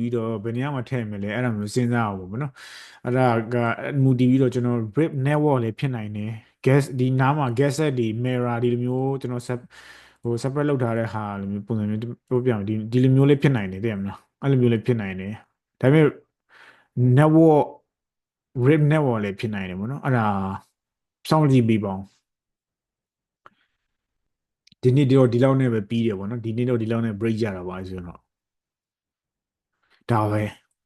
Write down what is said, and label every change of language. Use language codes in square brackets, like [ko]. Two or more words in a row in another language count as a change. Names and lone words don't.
[my] ပြီးတော့ဘယ်နေရာမှာထည့်မလဲအဲ့ဒါမျိုးစဉ်းစားအောင်ပေါ့နော်အဲ့ဒါကမူတည်ပြီးတော့ကျွန်တော် RIP network လည်းဖြစ်နိုင်တယ် gas ဒီနားမှာ [en] gas set [my] တွေ mirror ဒီလိုမျိုးကျွန်တော် separate လုပ်ထားတဲ့ဟာလိုမျိုးပုံစံမျိုးပြောပြမယ်ဒီလိုမျိုးလေးဖြစ်နိုင်တယ်သိရမလားအဲ့လိုမျိုးလေးဖြစ်နိုင်တယ်ဒါပေမဲ့ network RIP network လည်းဖြစ်နိုင်တယ်ပေါ့နော်အဲ့ဒါစောင့်ကြည့်ပြီးပါဦးဒီနေ့တော့ဒီလောက်နဲ့ပဲပြီးတယ်ပေါ့နော်ဒီနေ့တော့ဒီလောက်နဲ့ break ကြတာပါဆိုတော့ဒါပဲ